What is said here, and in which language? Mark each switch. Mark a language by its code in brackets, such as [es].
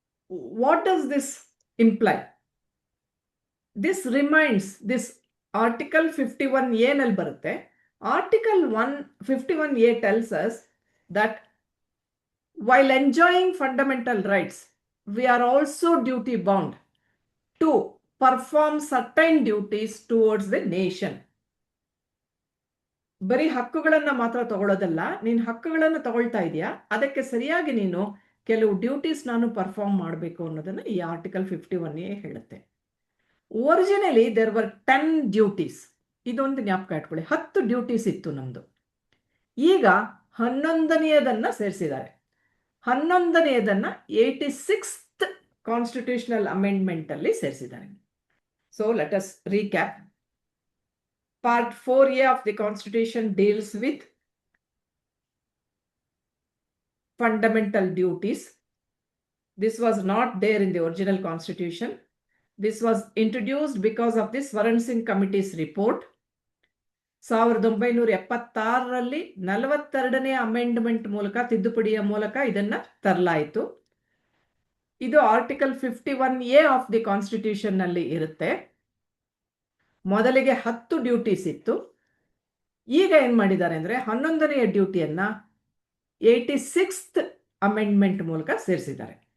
[en] What does this imply? This reminds, this Article 51A [kn] nal barutte. [en] Article 51A tells us that while enjoying fundamental rights, we are also duty bound to perform certain duties towards the nation. [kn] ಬರೀ ಹಕ್ಕುಗಳನ್ನ ಮಾತ್ರ ತಗೊಳ್ಳೋದಲ್ಲ, ನೀನು ಹಕ್ಕುಗಳನ್ನು ತಗೊಳ್ತಾ ಇದೆಯಾ, ಅದಕ್ಕೆ ಸರಿಯಾಗಿ ನೀನು ಕೆಲವು ಡ್ಯೂಟೀಸ್ ನಾನು ಪರ್ಫಾರ್ಮ್ ಮಾಡಬೇಕು ಅನ್ನೋದನ್ನ ಈ ಆರ್ಟಿಕಲ್ 51A ಹೇಳುತ್ತೆ. [en] Originally there were 10 duties. [kn] ಇದೊಂದು ಜ್ಞಾಪಕ ಇಟ್ಕೊಳ್ಳಿ, 10 ಡ್ಯೂಟೀಸ್ ಇತ್ತು ನಮ್ದು. ಈಗ 11ನೇದನ್ನ ಸೇರಿಸಿದ್ದಾರೆ. 11ನೇದನ್ನ 86th ಕಾನ್ಸ್ಟಿಟ್ಯೂಷನಲ್ ಅಮೆಂಡ್ಮೆಂಟ್ ಅಲ್ಲಿ ಸೇರಿಸಿದ್ದಾರೆ. [en] So let us recap. Part 4A of the Constitution deals with fundamental duties. This was not there in the original Constitution. This was introduced because of the Swaran Singh Committee's report. [kn] 1976ರಲ್ಲಿ 42ನೇ amendment ಮೂಲಕ, ತಿದ್ದುಪಡಿಯ ಮೂಲಕ ಇದನ್ನ ತರಲಾಯಿತು. ಇದು article 51A of the constitution ನಲ್ಲಿ ಇರುತ್ತೆ. ಮೊದಲಿಗೆ 10 duties ಇತ್ತು. ಈಗ ಏನ್ ಮಾಡಿದ್ದಾರೆ ಅಂದ್ರೆ 11ನೆಯ ಡ್ಯೂಟಿಯನ್ನ 86th ಅಮೆಂಡ್ಮೆಂಟ್ ಮೂಲಕ ಸೇರಿಸಿದ್ದಾರೆ.